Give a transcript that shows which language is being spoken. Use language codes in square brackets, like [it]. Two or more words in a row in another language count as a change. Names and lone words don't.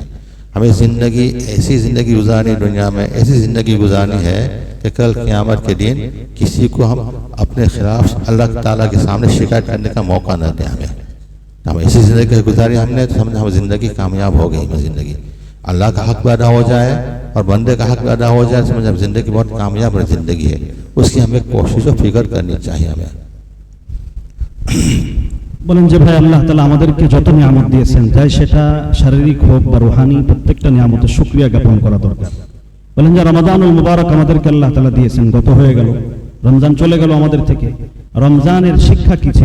[ur] ہمیں ایسی زندگی گزارنی، دنیا میں ایسی زندگی گزارنی ہے کہ کل قیامت کے دن کسی کو ہم اپنے خلاف اللہ تعالیٰ کے سامنے شکایت کرنے کا موقع نہ دیں ہمیں۔ ہم ایسی زندگی گزاری ہم نے تو ہم زندگی کامیاب ہو گئی، زندگی اللہ کا حق پیدا ہو جائے اور بندے کا حق ادا ہو جائے سمجھ زندگی بہت کامیاب زندگی ہے، اس کی ہمیں کوشش و فکر کرنی چاہیے ہمیں۔ [bn] বলেন যে ভাই আল্লাহ তাআলা আমাদেরকে যত নিয়ামত দিয়েছেন চাই সেটা শারীরিক হোক বা রুহানি প্রত্যেকটা নিয়ামতের শুকরিয়া জ্ঞাপন করা দরকার। বলেন যে [ar] رمضان المبارك [bn] আমাদেরকে আল্লাহ তাআলা দিয়েছেন, গত হয়ে গেল, রমজান চলে গেল আমাদের থেকে। রমজানের শিক্ষা কি ছিল?